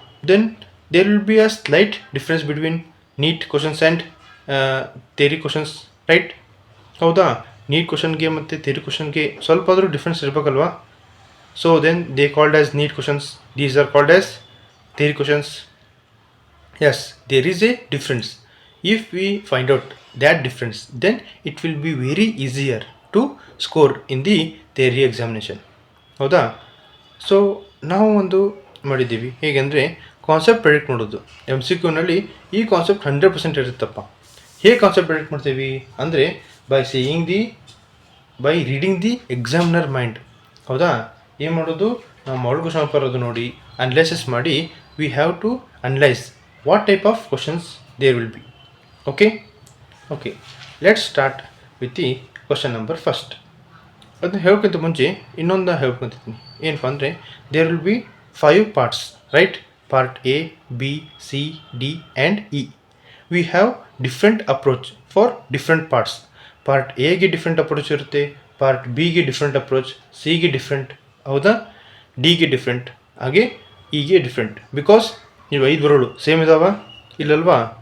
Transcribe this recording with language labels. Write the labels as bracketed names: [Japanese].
[English] Then there will be a slight difference between NEET questions and theory questions, right? ಹೌದಾ? [Kannada] Neat ಕ್ವಶನ್ಗೆ ಮತ್ತು theory ಕ್ವಶನ್ಗೆ ಸ್ವಲ್ಪ ಆದರೂ difference ಇರಬೇಕಲ್ವಾ? [English] So then they called as NEET questions, these are called as theory questions. Yes, there is a difference. If we find out that difference, then it will be very easier to score in the theory examination, ಹೌದಾ? [Kannada] So ನಾವು ಒಂದು ಮಾಡಿದ್ದೀವಿ ಹೇಗೆಂದರೆ concept predict ಮಾಡೋದು. MCQನಲ್ಲಿ ಈ concept 100% ಇರುತ್ತಪ್ಪ. ಹೇಗೆ concept predict ಮಾಡ್ತೀವಿ ಅಂದರೆ [English] by reading the examiner mind, [Kannada] ಹೌದಾ? ಏನು ಮಾಡೋದು, ನಾವು ಮಾಡಲ್ ಕ್ವಶನ್ ಪೇಪರ್ ಅದು ನೋಡಿ ಅನಲೈಸಿಸ್ ಮಾಡಿ [English] We have to analyse what type of questions there will be. Okay, let's start with the question number first. [Kannada] ಅದನ್ನ ಹೇಳೋಕ್ಕಿಂತ ಮುಂಚೆ ಇನ್ನೊಂದು ಹೇಳ್ಕೊಂತಿದ್ದೀನಿ, ಏನಪ್ಪ ಅಂದರೆ [English] There will be 5 parts, ರೈಟ್? Part A, B, C, D and E. We have different approach for different parts. [Kannada] Part ಎಗೆ different approach ಇರುತ್ತೆ, part ಬಿಗೆ different approach, ಸಿಗೆ different, ಹೌದಾ? ಡಿಗೆ ಡಿಫ್ರೆಂಟ್, ಹಾಗೆ ಇಗೆ ಡಿಫ್ರೆಂಟ್. ಬಿಕಾಸ್ ನೀವು 5 ಬರೋಳು ಸೇಮ್ ಇದಾವ ಇಲ್ಲಲ್ವಾ?